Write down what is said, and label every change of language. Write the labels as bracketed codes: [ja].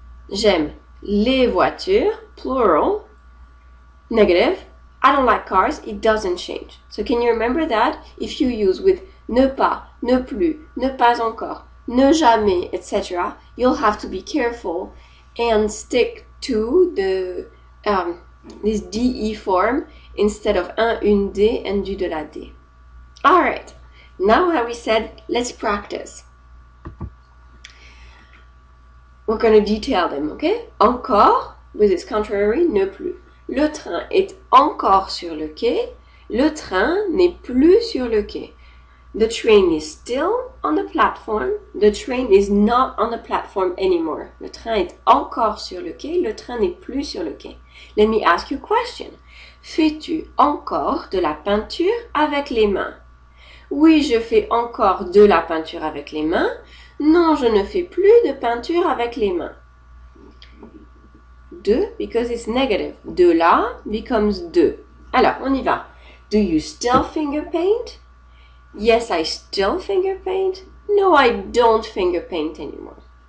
[fr] J'aime les voitures, plural. [en] Negative. I don't like cars. It doesn't change. So can you remember that? If you use with ne pas, ne plus, ne pas encore, ne jamais, etc., you'll have to be careful and stick to the this DE form instead of un, une, des, and du, de la, des. All right. Now that we said, let's practice. We're going to detail them, okay? Encore, with its contrary, ne plus. [fr] Le train est encore sur le quai. Le train n'est plus sur le quai. [en] The train is still on the platform. The train is not on the platform anymore. [fr] Le train est encore sur le quai. Le train n'est plus sur le quai. [en] Let me ask you a question. [fr] Fais-tu encore de la peinture avec les mains? Oui, je fais encore de la peinture avec les mains. Non, je ne fais plus de peinture avec les mains. [en] De, because it's negative. De la becomes de. Alors, on y va. Do you still finger paint? Yes, I still finger paint. No, I don't finger paint anymore.